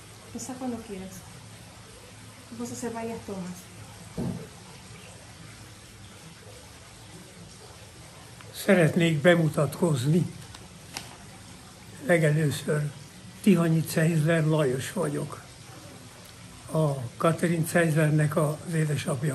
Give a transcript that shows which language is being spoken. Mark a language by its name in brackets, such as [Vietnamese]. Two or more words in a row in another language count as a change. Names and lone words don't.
[Spanish] Pasa cuando quieras. Vamos a hacer varias tomas. [Hungarian] Szeretnék bemutatkozni. Legelőször Tihanyi Zeisler Lajos vagyok. A Katrin Zeislernek az édesapja.